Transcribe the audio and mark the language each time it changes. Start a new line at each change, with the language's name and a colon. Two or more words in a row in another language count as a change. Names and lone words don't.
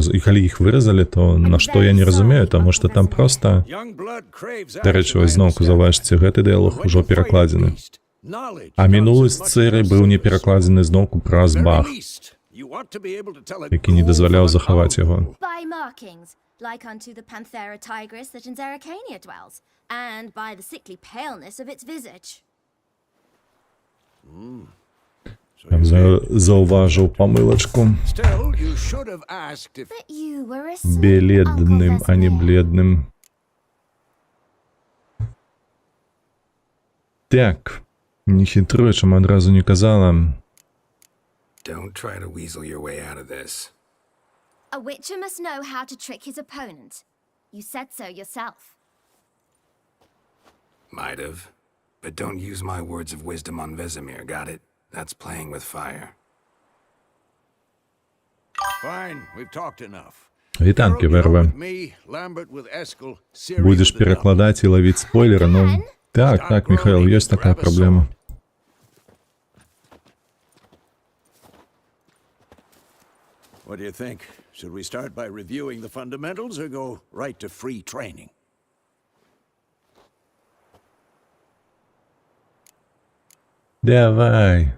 Belarusian: І калі іх выразалі, то на што я не разумею, таму што там проста... Дарэчы, вось зноўку заўважце, гэты дыялог ужо перакладзены. А мінулы сцэры быў не перакладзены зноўку праз Бах, які не дазваляў захаваць яго.
English: By markings, like unto the Panthera tigris that in Zerrikania dwells, and by the sickly paleness of its visage.
Belarusian: Заўважыў памылачку.
English: But you were a slip,
Belarusian: Беледным,
English: Uncle
Belarusian: а не
English: Vesemir.
Belarusian: бледным. Так, не хітруй, чым адразу не казала.
English: Don't try to weasel your way out of this. A witcher must know how to trick his opponent. You said so yourself. Might have. But don't use my words of wisdom on Vesemir, got it? That's playing with fire. Fine, we've talked enough.
Belarusian: Вітанки, Верве. Будеш перакладаць і лавіць спойлеры, ну... Так, Михаил, ёсць такая праблема.
English: What do you think? Should we start by reviewing the fundamentals or go right to free training?
Belarusian: Давай.